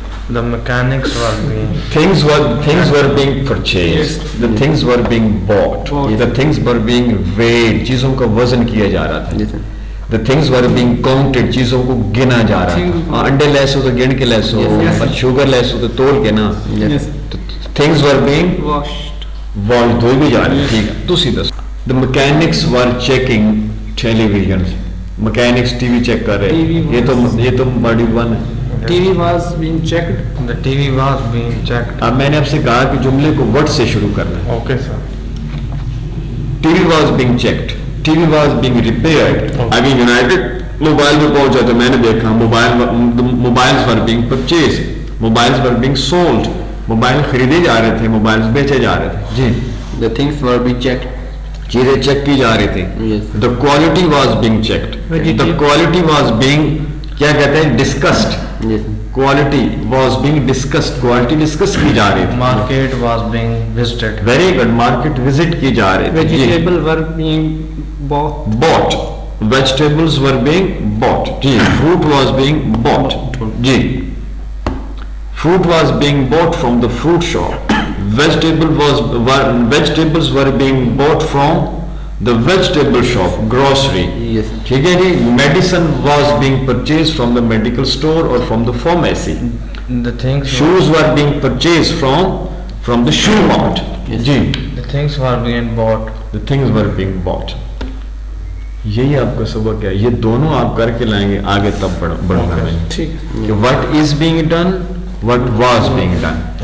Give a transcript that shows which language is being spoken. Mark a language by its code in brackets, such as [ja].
[en] the mechanics were being Things were being purchased, the things were being bought, the things were being weighed, [ur] چیزوں کا وزن کیا جا رہا تھا. [en] Yes, sir. The things were being counted, [ur] چیزوں کو گنا جا رہا تھا. انڈے لیس ہو تو گن کے لیس ہو, اور شوگر لیس ہو تو تول کے نا. [en] yes, Things were being washed. [ur] washed, دھوئی بھی جا رہی ہے. ٹھیک ہے, تسی دس. [en] The mechanics were checking television. [ur] Mechanics T V check کر رہے. یہ تو ماڈیول 1 ہے. [en] TV was being checked. the TV was being checked. [ur] اب میں نے آپ سے کہا کہ جملے کو وٹ سے شروع کرنا ہے. [en] Okay, sir. TV was being checked, TV was being repaired. [ur] ابھی یونائٹڈ موبائل پہ پہنچا تو میں نے دیکھا [en] mobiles were being purchase, mobiles were being sold, [ur] mobile خریدے جا رہے تھے, موبائلز بیچے جا رہے تھے. جی, [en] The things were being checked. [ur] چیزیں چیک کی جا رہی تھی. [en] Yes. The quality was being checked, the quality was being [ur] کیا کہتے ہیں [en] Discussed. Yes. Quality was being discussed, [ur] quality discuss کی جا رہی تھی. [en] Market was being visited. Very good, [ur] market visit کی جا رہی تھی. [en] Vegetable were being bought. bought, vegetables were being bought. جی, fruit was being bought. جی, fruit was being bought from the fruit shop. Vegetables were being bought from the vegetable shop, grocery. Yes. [ur] ٹھیک ہے جی. [en] Medicine was being purchased from the medical store or from the pharmacy. The things Shoes were being purchased from the shoe mart. Yes. [ur] جی, [en] the things were being bought. the things were being bought. [ur] یہی آپ کا سبق ہے. یہ دونوں آپ کر کے لائیں گے آگے, تب بڑھو گے. ٹھیک ہے. [en] کہ what is being done, what was being done.